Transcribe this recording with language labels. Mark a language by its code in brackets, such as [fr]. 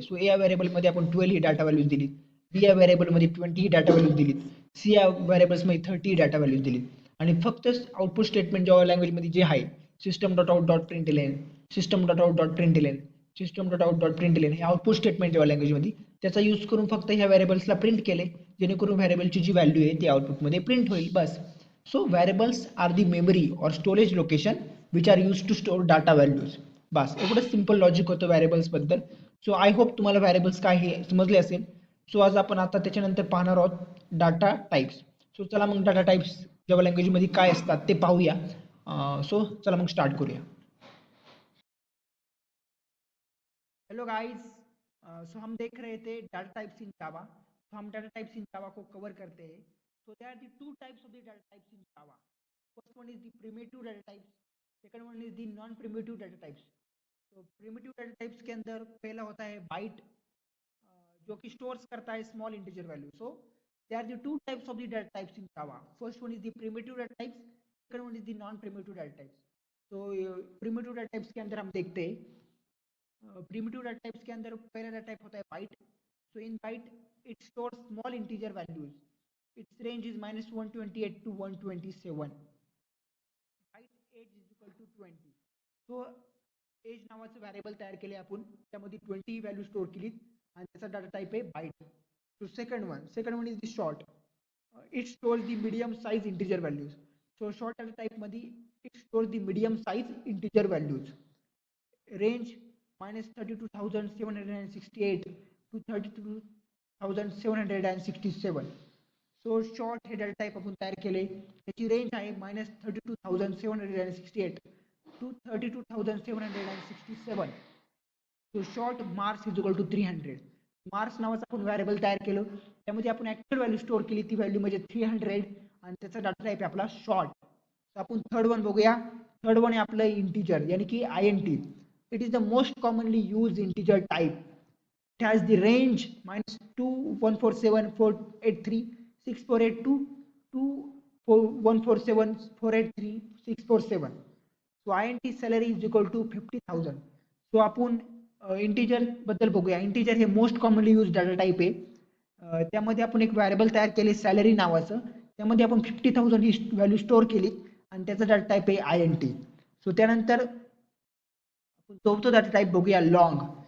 [mr] So ए या व्हॅरिएबलमध्ये आपण 12 ही data values दिलीत, बी या व्हॅरिएबलमध्ये 20 ही डाटा व्हॅल्यूज दिलीत, सी या व्हॅरिएबल्समध्ये 30 डाटा व्हॅल्यूज दिलीत. आणि फक्त आउटपुट स्टेटमेंट जावा लँग्वेजमध्ये जे आहे system dot out dot प्रिंटएलएन, system dot out dot प्रिंटएलएन, system dot out dot प्रिंटएलएन हे आउटपुट स्टेटमेंट जावा लँग्वेजमध्ये त्याचा यूज करून फक्त ह्या व्हॅरिएबल्सला प्रिंट केले जेणेकरून व्हॅरिएबलची जी व्हॅल्यू आहे ती आउटपुटमध्ये प्रिंट होईल. बस. [en] So variables are the memory or storage location which are use to store data values. [mr] बस एवढंच सिंपल लॉजिक होतं व्हेरिएबल्स बद्दल. [en] so I hope [mr] तुम्हाला व्हेरिएबल्स काय हे समजले असेल. सो आज आपण आता त्याच्यानंतर पाहणार आहोत डाटा टाइप्स. सो चला मग डाटा टाइप्स जावा लँग्वेजमध्ये काय असतात ते पाहूया. सो चला मग स्टार्ट करूया. [hi] हेलो गाइस, सो हम देख रहे थे डाटा टाइप्स इन जावा. तो हम डाटा टाइप्स इन जावा को कवर करते हैं. [en] So there are the two types of the data types in Java. First one is the primitive data types, second one is the non primitive data types. [hi] तो primitive data types के अंदर पहला होता है bite, जो कि stores करता है small integer value. [en] So there are the two types of the data types in Java. First one is the primitive data types, second one is the non primitive data types. [hi] तो primitive data types के अंदर हम देखते हैं primitive data types के अंदर पहला data type होता है bite. [en] So in byte it store small integer values. Its range is -128 to 127. Byte age is equal to 20. [mr] So as नावाचं variable तयार केले आपण, त्यामध्ये 20 व्हॅल्यू स्टोअर केली आणि त्याचा डाटा टाइप आहे byte. [en] So second one is the short. It stores the medium size integer values. So short data type मध्ये it stores the medium size integer values. Range -32,768 to 32,767. [mr] So short हे data type आपण तयार केले. त्याची range आहे -32,768 to 32,767. [en] So short marks is equal to 300. [mr] Marks नावाचं आपण variable तयार केलं, त्यामध्ये आपण ऍक्च्युअल व्हॅल्यू स्टोअर केली, ती व्हॅल्यू म्हणजे 300 आणि त्याचा डाटा टाइप आहे आपला शॉर्ट. आपण थर्ड वन बघूया. थर्ड वन आहे आपलं इंटीजर यानी की INT. [en] It is the most commonly used integer type. It has the range -2 147 483 6482 to 147 483 647. So INT salary is equal to 50,000. [mr] So आपण इंटीजर बद्दल बघूया. इंटीजर हे most commonly use data type आहे. त्यामध्ये आपण एक व्हेरिएबल तयार केले सॅलरी नावाचं, त्यामध्ये आपण 50,000 ही व्हॅल्यू स्टोअर केली आणि त्याचा डाटा टाइप आहे INT. सो त्यानंतर चौथा डाटा टाइप बघूया लॉंग.